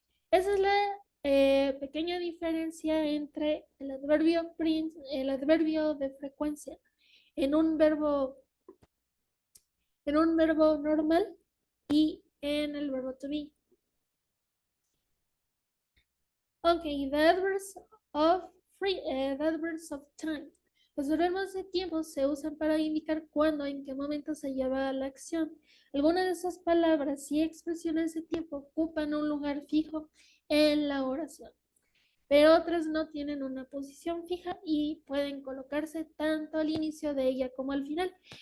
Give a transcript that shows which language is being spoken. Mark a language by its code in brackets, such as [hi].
[es] Esa es la pequeña diferencia entre el adverbio de frecuencia en un verbo normal y en el verbo to be. [en] Okay, the adverbs of time. [es] Los verbos de tiempo se usan para indicar cuándo, en qué momento se lleva la acción. Algunas de esas palabras y expresiones de tiempo ocupan un lugar fijo en la oración, pero otras no tienen una posición fija y pueden colocarse tanto al inicio de ella como al final.